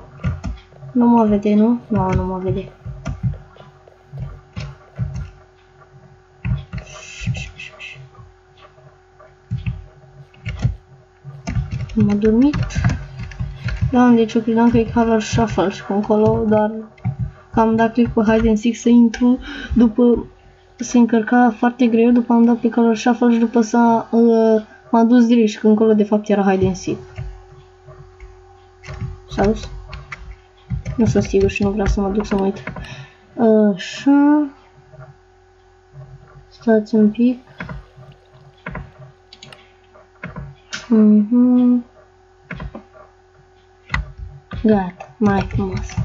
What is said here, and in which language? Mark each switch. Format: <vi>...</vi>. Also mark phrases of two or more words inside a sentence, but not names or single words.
<ro>Nu mă vede, nu? Nu, nu mă vede. M-a dormit. Da, deci eu credeam că e Color Shuffle și încolo, dar am dat click pe</ro> <en>hide and seek</en> <ro>să intru, după se încărca foarte greu, după am dat pe Color Shuffle și după m-a dus direct și că încolo de fapt era</ro> <en>hide and seek.</en> <ro>S-a dus? Nu sunt sigur și nu vreau să mă duc să mă uit. Așa. Stați un pic. Gata, mai frumos.</ro>